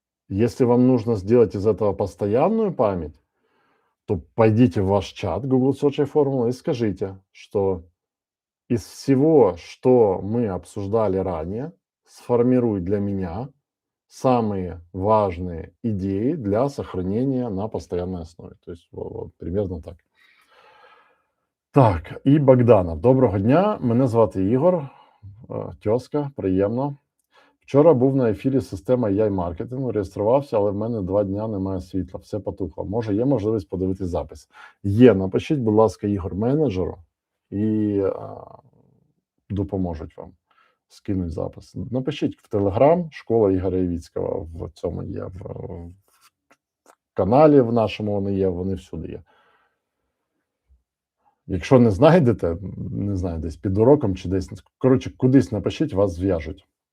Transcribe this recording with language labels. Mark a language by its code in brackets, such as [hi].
[ru] Если вам нужно сделать из этого постоянную память, то пойдите в ваш чат Google Search Formula и скажите, что из всего, что мы обсуждали ранее, сформируй для меня самые важные идеи для сохранения на постоянной основе. То есть вот, примерно так. [uk] Так, і Богданов. Доброго дня, мене звати Ігор, тьоска, приємно. Вчора був на ефірі система AI-маркетингу, реєструвався, але в мене 2 дня немає світла, все потухло. Може, є можливість подивитись запис? Є, напишіть, будь ласка, Ігор менеджеру і допоможуть вам, скинуть запис. Напишіть в Telegram, школа Ігоря Євіцького, в цьому є, в каналі в нашому вони є, вони всюди є. Якщо не знайдете, не знаю, десь під уроком чи десь, коротше, кудись напишіть, вас зв'яжуть.